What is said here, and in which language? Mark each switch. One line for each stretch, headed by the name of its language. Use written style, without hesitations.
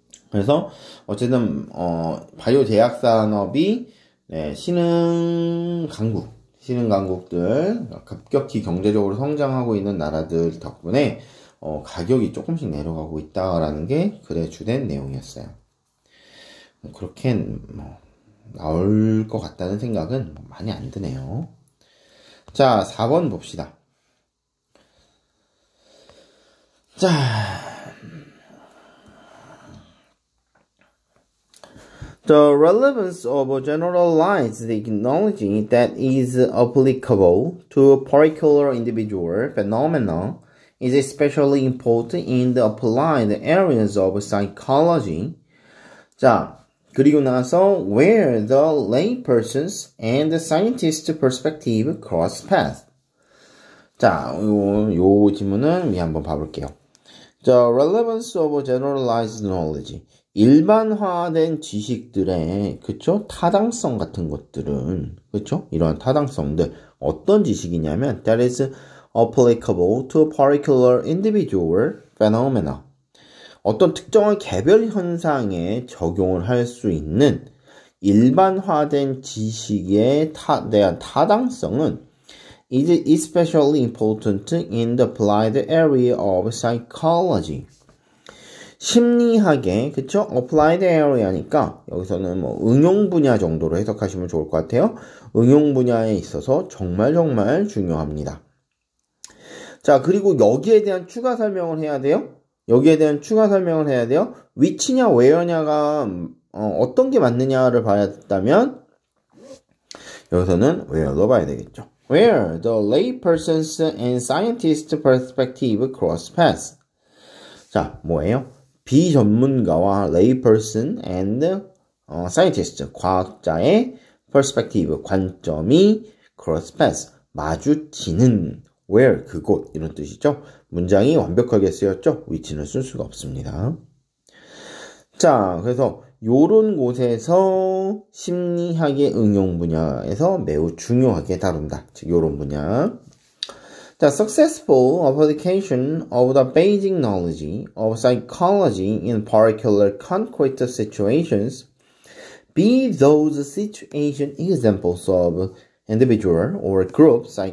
Korean: 그래서 어쨌든 바이오 제약 산업이 신흥 강국들 급격히 경제적으로 성장하고 있는 나라들 덕분에 가격이 조금씩 내려가고 있다라는 게 글의 주된 내용이었어요. 그렇게 나올 것 같다는 생각은 많이 안 드네요. 자, 4번 봅시다.
English: 자, the relevance of generalized technology that is applicable to a particular individual phenomenon is especially important in the applied areas of psychology.
Korean: 자, 그리고 나서
English: where the layperson's and the scientist's perspective cross paths.
Korean: 자, 요 지문은 한번 봐볼게요.
English: The relevance of generalized knowledge.
Korean: 일반화된 지식들의, 그쵸? 타당성 같은 것들은, 그쵸? 이러한 타당성들. 어떤 지식이냐면,
English: that is applicable to a particular individual phenomena.
Korean: 어떤 특정한 개별 현상에 적용을 할 수 있는 일반화된 지식에 대한 타당성은
English: is especially important in the applied area of psychology.
Korean: 심리학의, 그쵸?
English: applied area
Korean: 니까 여기서는 뭐 응용 분야 정도로 해석하시면 좋을 것 같아요. 응용 분야에 있어서 정말 중요합니다. 자, 그리고 여기에 대한 추가 설명을 해야 돼요. which냐 where냐가 어떤 게 맞느냐를 봐야 된다면 여기서는 where로 봐야 되겠죠.
English: Where the layperson's and scientist's perspective cross paths.
Korean: 자, 뭐예요? 비전문가와
English: layperson and scientist,
Korean: 과학자의 perspective, 관점이
English: cross paths,
Korean: 마주치는 where, 그곳 이런 뜻이죠. 문장이 완벽하게 쓰였죠. which는 쓸 수가 없습니다. 자, 그래서 요런 곳에서 심리학의 응용 분야에서 매우 중요하게 다룬다. 즉 요런 분야.
English: 자, successful application of the basic knowledge of psychology in particular concrete situations, be those situation examples of individual or group